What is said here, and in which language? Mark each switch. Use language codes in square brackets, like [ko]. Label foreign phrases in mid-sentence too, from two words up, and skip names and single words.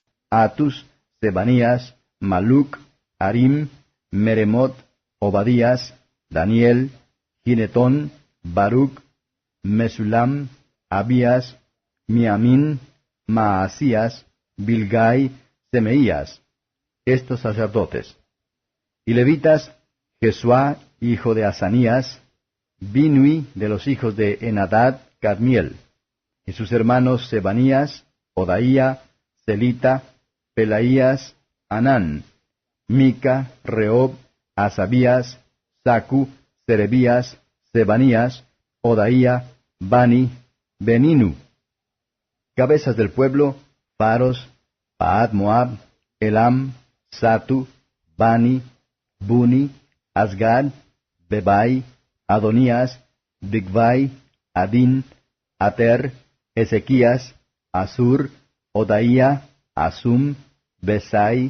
[es] Atus, Sebanías, Maluc, Harim, Meremot, Obadías, Daniel, Ginetón, Baruc, Mesulam, Abías, Miamín, Maasías, Bilgai, Semeías, estos sacerdotes. Y levitas, Jesuá, hijo de Asanías, Binui, de los hijos de Enadad, Cadmiel, y sus hermanos Sebanías, Odaía, Celita, Pelaías, Anán, Mica, Reob, Asabías, Sacu, Serebías, Sebanías, Odaía, Bani, Beninu. Cabezas del pueblo, Paros, Paad Moab, Elam, Satu, Bani, Buni, Asgad, Bebai, Adonías, Bigvai, Adín, Ater, Ezequías, Asur, Odaía, Asum, Besai,